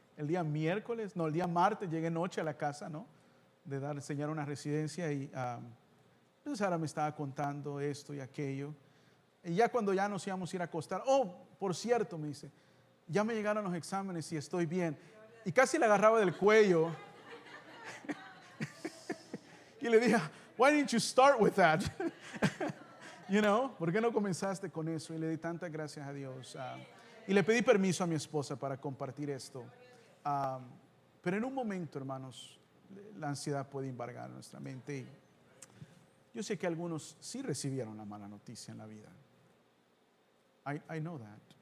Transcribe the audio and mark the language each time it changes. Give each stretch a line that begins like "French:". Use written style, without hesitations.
Spanish: El día miércoles, no, el día martes llegué noche a la casa, ¿no? De enseñar una residencia, y entonces Sara me estaba contando esto y aquello. Y ya cuando ya nos íbamos a ir a acostar, por cierto, me dice, ya me llegaron los exámenes y estoy bien. Y casi le agarraba del cuello. Y le dije,
English: why didn't you start with that?
Spanish: ¿Por qué no comenzaste con eso? Y le di tantas gracias a Dios. Y le pedí permiso a mi esposa para compartir esto. Pero en un momento, hermanos, la ansiedad puede embargar nuestra mente. Y yo sé que algunos sí recibieron la mala noticia en la vida.
English: I know that.